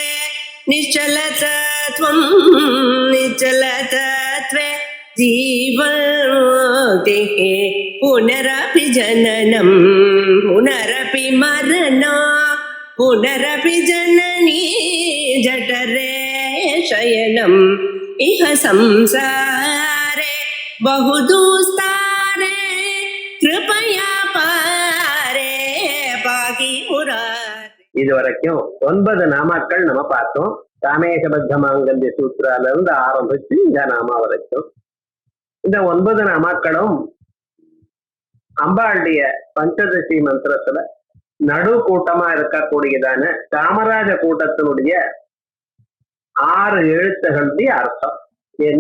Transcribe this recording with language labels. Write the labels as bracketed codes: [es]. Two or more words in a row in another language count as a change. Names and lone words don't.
[sa] निश्चलतत्वं निश्चलतत्वे जीवन्मुक्तिः पुनरपि जननं पुनरपि मरणं पुनरपि जननी जठरे शयनम् इह संसारे बहुदुस्तारे कृपया पारे पाहि मुरारे. [ta] இதுவரைக்கும் 9 நாமாக்கள் நம்ம பார்த்தோம். ராமேசபத்த மாங்கல்ய சூத்திரால இருந்து ஆரம்பிச்சு இந்த நாமா வரைக்கும். இந்த 9 நாமாக்களும் அம்பாளுடைய பஞ்சதசி மந்திரத்துல நடு கூட்டமா இருக்கக்கூடியதான காமராஜ கூட்டத்தினுடைய 6 எழுத்துகளுடைய அர்த்தம் என்ன?